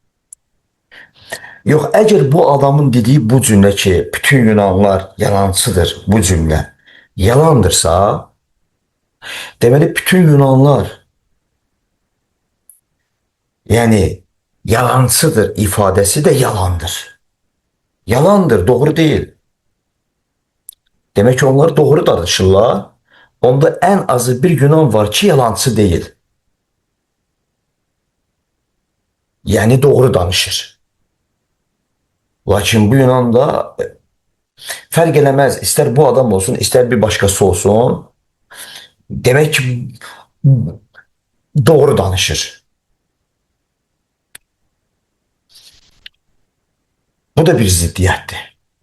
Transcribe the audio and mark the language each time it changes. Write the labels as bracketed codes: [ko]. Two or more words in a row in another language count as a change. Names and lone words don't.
[tr] Yok eğer bu adamın dediği bu cümle ki bütün Yunanlar yalancıdır bu cümle yalandırsa deməli bütün Yunanlar yani yalancıdır ifadesi de yalandır. Yalandır, doğru değil. Demek ki onlar doğru danışırlar. Onda en azı bir Yunan var ki yalancı değil. Yani doğru danışır. [az] Lakin bu Yunanda fərq eləməz. İstər bu adam olsun, istər bir başqası olsun. Demək ki doğru danışır. Bu da bir ziddiyyətdir.